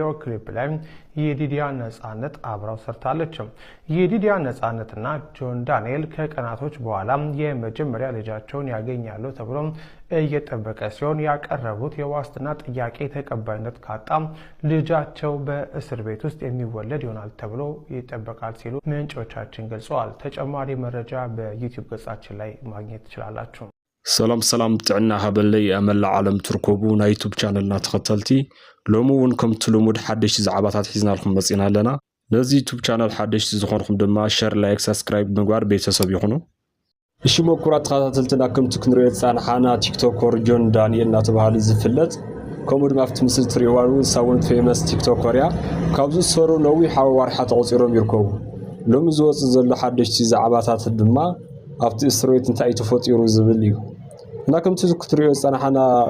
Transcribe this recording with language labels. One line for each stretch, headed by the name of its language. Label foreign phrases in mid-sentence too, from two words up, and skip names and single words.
Amharic: ክሊፕ ላይ የዲዲያ ነጻነት አብራው ሰርታለች። የዲዲያ ነጻነትና ጆን ዳንኤል ከቀናቶች በኋላ የመጀመሪያ ልጃቸውን ያገኛሉ ተብሎ እየጠበቀ ሲሆን ያቀረቡት የዋስትና ጥያቄ ተቀባይነት ካጣ ልጃቸው በእስር ቤት ውስጥ የሚወለድ ይሆናል ተብሎ ይጠበቃል ሲሉ ምንጮቻችን ገልጸዋል። ተጨማሪ መረጃ በዩቲዩብ ገጻችን ላይ ማግኘት ትችላላችሁ።
Tigrinya: ሰላም ጥዕና ሃበለይ አመላ ዓለም ትርከቡ ናይ ዩቲዩብ ቻነልና ተኸተልቲ ሎሙ እውን ከምቲ ልሙድ ሓደሽቲ ዛዕባታት ሒዝናልኩም መፂና ኣለና። ነዚ ዩቲዩብ ቻነል ሓደሽቲ ዝኾንኩም ድማ
English: share, like, subscribe
Tigrinya: ምግባር ቤተሰብ ይኹኑ። እሺ መኩራት ተኸታተልትና ከምቲ ክንሪኦ ጻንሓና ቲክቶከር ጆን ዳንኤል እናተባሃለ ዝፍለጥ ከምኡ ድማ ኣብቲ ምስሊ ትሪእዋሉ
English: sound famous TikToker
Tigrinya: እያ። ካብዚ ዝሰሩ ነዊሕ ኣዋርሓ ተቆፂሮም ይርከቡ። ሎሚ ዝወፅእ ዘሎ ሓደሽቲ ዛዕባታት ድማ ኣብቲ
Amharic: እስር ቤት
Tigrinya: እንታይ ተፈጢሩ ዝብል እዩ እና ከምቲ ክትሪኦ ጻንሓና